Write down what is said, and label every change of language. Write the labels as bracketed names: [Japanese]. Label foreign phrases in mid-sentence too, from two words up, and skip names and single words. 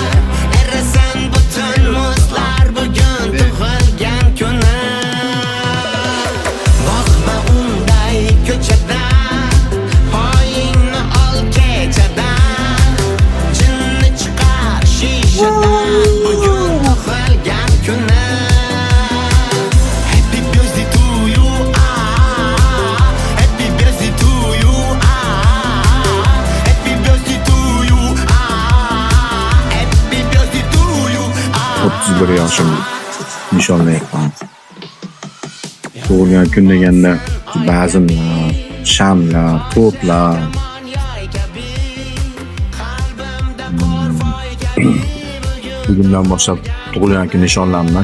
[Uzbek] Erisin butun muzlar, bugun tug'ilgan kunim. Boqma unday ko'chada, poyingni ol kechada. Jinni chiqar shishadan, bugun tug'ilgan kunim. [English] Happy birthday to you, happy birthday to you, happy birthday to you, happy birthday to you. [Uzbek] 31 yoshim nishonlayapman. Tug'ilgan kun deganda bazmlar, shamlar, tortlar. Bugundan boshlab tug'ilgan kun nishonlayman.